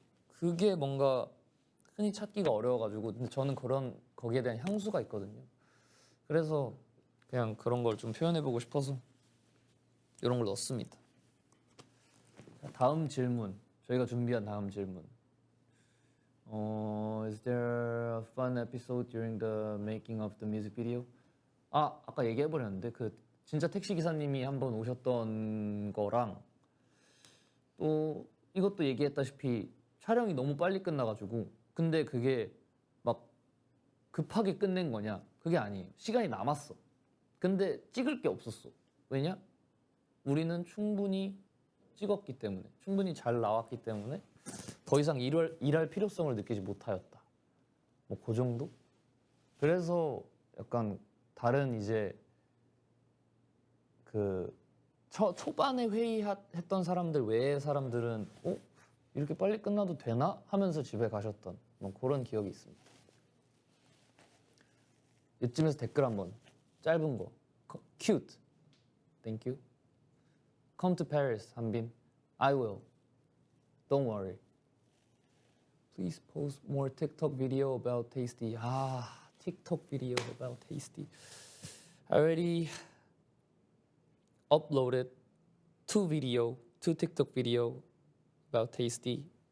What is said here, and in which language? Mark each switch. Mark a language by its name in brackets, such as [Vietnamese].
[Korean] 그게 뭔가 흔히 찾기가 어려워가지고 근데 저는 거기에 대한 향수가 있거든요. 그래서 그냥 그런 걸 좀 표현해보고 싶어서 이런 걸 넣었습니다. 다음 질문, 저희가 준비한 다음 질문. [English] Is there a fun episode during the making of the music video? [Korean] 아까 얘기해버렸는데 그 진짜 택시 기사님이 한번 오셨던 거랑 또 이것도 얘기했다시피 촬영이 너무 빨리 끝나가지고 근데 그게 막 급하게 끝낸 거냐? 그게 아니에요. 시간이 남았어. 근데 찍을 게 없었어. 왜냐? 우리는 충분히 찍었기 때문에, 충분히 잘 나왔기 때문에 더 이상 일할 필요성을 느끼지 못하였다. 뭐 그 정도? 그래서 약간 다른 이제 그 초반에 회의했던 사람들 외의 사람들은 이렇게 빨리 끝나도 되나? 하면서 집에 가셨던 뭐 그런 기억이 있습니다. 이쯤에서 댓글 한번 짧은 거 [English] cute thank you come to Paris 한빈 I will don't worry please post more TikTok video about Tasty TikTok video about Tasty I already uploaded two TikTok video about Tasty